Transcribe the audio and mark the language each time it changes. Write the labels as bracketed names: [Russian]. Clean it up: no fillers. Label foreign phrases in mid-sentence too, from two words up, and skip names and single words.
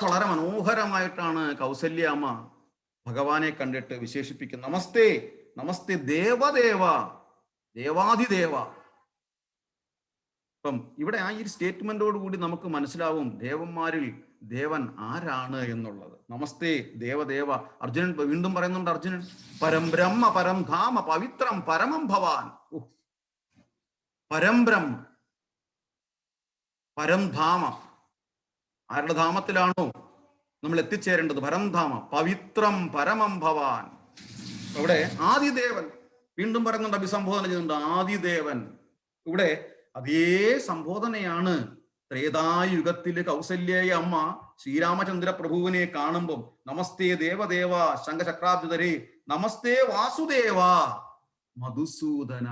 [Malayalam] വളരെ മനോഹരമായിട്ടാണ് കൗസല്യ അമ്മ ഭഗവാനെ കണ്ടിട്ട് വിശേഷിപ്പിക്കുന്നത്. [Sanskrit] നമസ്തേ നമസ്തേ ദേവദേവ, ദേവാധിദേവ. [Malayalam] അപ്പം ഇവിടെ ആ ഈ സ്റ്റേറ്റ്മെന്റോട് കൂടി നമുക്ക് മനസ്സിലാവും ദേവന്മാരിൽ ദേവൻ ആരാണ് എന്നുള്ളത്. [Sanskrit] നമസ്തേ ദേവദേവ. [Malayalam] അർജുനൻ വീണ്ടും പറയുന്നുണ്ട്, അർജുനൻ [Sanskrit] പരം ബ്രഹ്മ പരം ധാമ പവിത്രം പരമം ഭവാൻ. പരം ബ്രഹ്മ പരം ധാമ, [Malayalam] ആരുടെ ധാമത്തിലാണോ നമ്മൾ എത്തിച്ചേരേണ്ടത്, [Sanskrit] പരംധാമ പവിത്രം പരമം ഭവാൻ. [Malayalam] അവിടെ ആദിദേവൻ വീണ്ടും പറയുന്നുണ്ട്, അഭിസംബോധന ചെയ്യുന്നുണ്ട് ആദിദേവൻ. ഇവിടെ അതേ സംബോധനയാണ് ത്രേതായുഗത്തില് കൗസല്യ അമ്മ ശ്രീരാമചന്ദ്ര പ്രഭുവിനെ കാണുമ്പോൾ [Sanskrit] നമസ്തേ ദേവദേവ ശംഖചക്രാബ്ജധരേ നമസ്തേ വാസുദേവ മധുസൂദന.